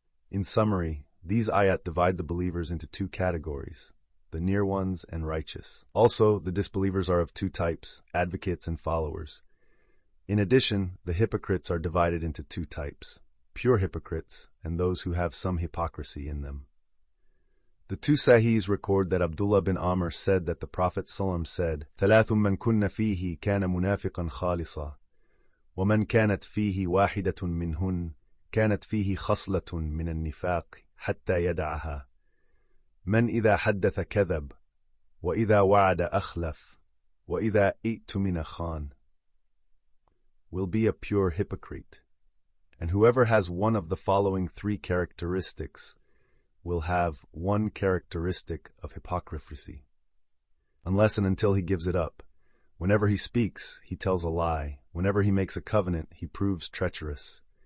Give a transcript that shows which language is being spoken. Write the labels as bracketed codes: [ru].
[en] In summary, these ayat divide the believers into 2 categories, the near ones and righteous. Also, the disbelievers are of 2 types, advocates and followers. In addition, the hypocrites are divided into 2 types, pure hypocrites and those who have some hypocrisy in them. [ar] The 2 Sahihs record that Abdullah bin Amr said that the Prophet ﷺ said, ثَلَاثٌ مَنْ كُنَّ فِيهِ كَانَ مُنَافِقًا خَالِصًا وَمَنْ كَانَتْ فِيهِ وَاحِدَةٌ مِّنْهُنْ كَانَتْ فِيهِ خَصْلَةٌ مِّنَ النِّفَاقِ حَتَّى يَدَعَهَا مَنْ إِذَا حَدَّثَ كَذَبَ وَإِذَا وَعَدَ أَخْلَفَ وَإِذَا ائْتُمِنَ خَانَ. [en] Will be a pure hypocrite. And whoever has one of the following 3 characteristics will have one characteristic of hypocrisy, unless and until he gives it up. Whenever he speaks, he tells a lie. Whenever he makes a covenant, he proves treacherous.